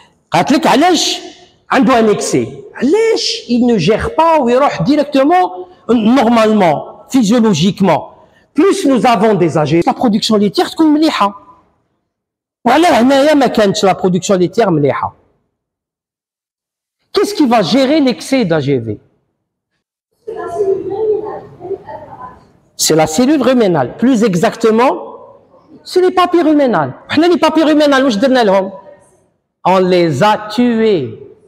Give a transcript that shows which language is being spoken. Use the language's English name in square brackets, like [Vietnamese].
[Arabic] قالت لك علاش عنده ان اكسي؟ علاش [French] il ne gère pas [Arabic] ويروح [French] directement normalement physiologiquement. Plus nous avons des AGV, la production laitière [Arabic] تكون مليحة. وعلى هنايا ما كانتش [French] la production laitière [Arabic] مليحة. [French] Qu'est-ce qui va gérer l'excès d'AGV? C'est la cellule ruménale. Plus exactement, c'est les papilles ruménales. [Arabic] حنا [French] les papilles ruménales [Arabic] واش درنا لهم؟ [French] On les a tués.